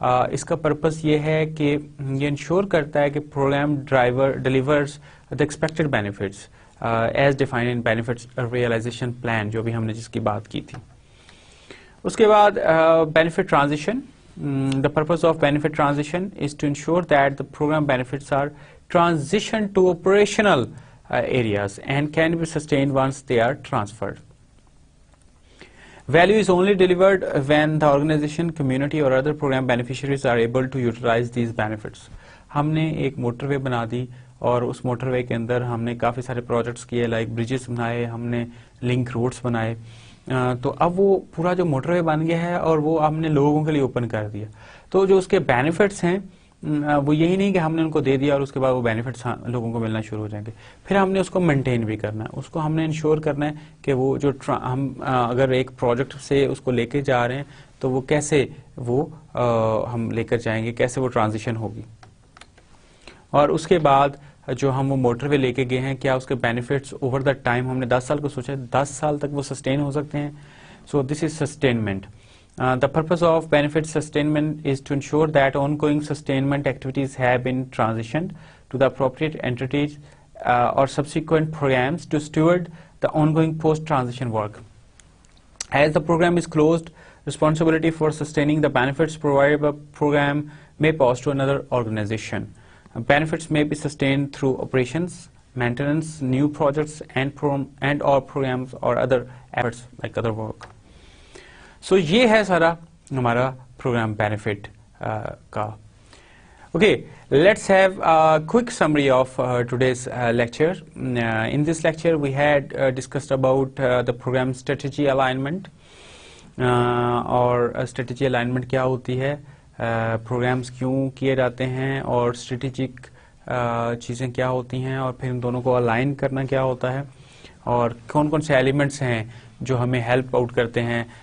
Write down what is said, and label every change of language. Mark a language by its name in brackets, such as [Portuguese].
[Urdu] اس کا پرپس یہ ہے کہ یہ انشور کرتا ہے کہ [English] program driver delivers the expected benefits as defined in benefits realization plan, [Urdu] جو بھی ہم نے جس کی بات کی تھی. اس کے بعد [English] Benefit transition. The purpose of benefit transition is to ensure that the program benefits are transition to operational areas and can be sustained once they are transferred. Value is only delivered when the organization, community or other program beneficiaries are able to utilize these benefits. [Urdu] ہم نے ایک motor وے بنا دی, اور اس motor وے کے اندر ہم نے کافی سارے projects کیے, لائک بریجز بنائے, ہم نے لنک روڈس بنائے, تو اب وہ پورا جو موٹر وے بن گیا ہے اور وہ ہم نے لوگوں کے لیے اوپن کر دیا. تو جو اس کے بینیفٹس ہیں وہ یہی نہیں کہ ہم نے ان کو دے دیا اور اس کے بعد وہ بینیفٹس لوگوں کو ملنا شروع ہو جائیں گے, پھر ہم نے اس کو مینٹین بھی کرنا ہے, اس کو ہم نے انشور کرنا ہے کہ وہ جو ہم اگر ایک پروجیکٹ سے اس کو لے کے جا رہے ہیں تو وہ کیسے وہ ہم لے کر جائیں گے, کیسے وہ ٹرانزیشن ہوگی. اور اس کے بعد جو ہم وہ موٹر وے لے کے گئے ہیں, کیا اس کے بینیفٹس [English] over the time, [Urdu] ہم نے 10 سال کو سوچا 10 سال تک وہ سسٹین ہو سکتے ہیں. [English] So this is sustainment. The purpose of benefit sustainment is to ensure that ongoing sustainment activities have been transitioned to the appropriate entities or subsequent programs to steward the ongoing post-transition work. As the program is closed, responsibility for sustaining the benefits provided by program may pass to another organization. Benefits may be sustained through operations, maintenance, new projects, and or programs or other efforts like other work. [Urdu] سو یہ ہے سارا ہمارا programme benefit کا. [English] Okay, let's have quick summary of today's lecture. In this lecture we had discussed about the program strategy alignment, [Urdu] اور strategy alignment کیا ہوتی ہے, programmes کیوں کیے جاتے ہیں, اور اسٹریٹجک چیزیں کیا ہوتی ہیں, اور پھر ان دونوں کو الائن کرنا کیا ہوتا ہے, اور کون کون سے ایلیمنٹس ہیں جو ہمیں ہیلپ آؤٹ کرتے ہیں.